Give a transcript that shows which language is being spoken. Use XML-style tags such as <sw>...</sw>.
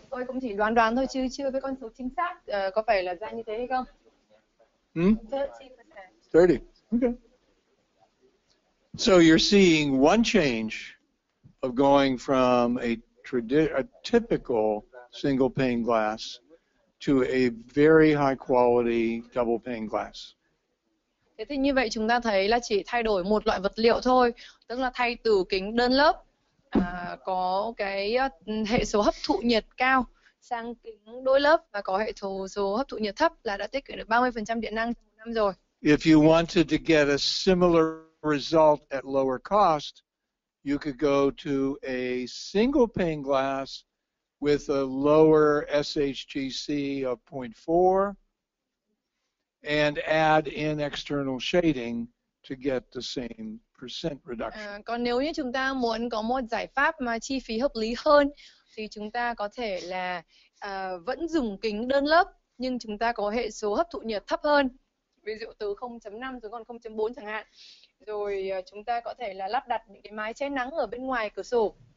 <vi>Tôi cũng chỉ đoán thôi chứ chưa biết con số chính xác có phải là ra như thế hay không. 30%.</vi> <en>30. Okay. So you're seeing one change of going from a typical single pane glass to a very high quality double pane glass.</en> <vi>Thế thì như vậy chúng ta thấy là chỉ thay đổi một loại vật liệu thôi, tức là thay từ kính đơn lớp có cái hệ số hấp thụ nhiệt cao sang kính đôi lớp và có hệ số hấp thụ nhiệt thấp là đã tiết kiệm được 30% điện năng trong một năm rồi.</vi> <en>If you wanted to get a similar result at lower cost, you could go to a single pane glass with a lower SHGC of 0.4 and add in external shading to get the same percent reduction.</en> <vi>Còn nếu như chúng ta muốn có một giải pháp mà chi phí hợp lý hơn thì chúng ta có thể là vẫn dùng kính đơn lớp nhưng chúng ta có hệ số hấp thụ nhiệt thấp hơn, ví dụ từ 0.5 xuống còn 0.4 chẳng hạn. Rồi chúng ta có thể là lắp đặt những cái mái che nắng ở bên ngoài cửa sổ.</vi>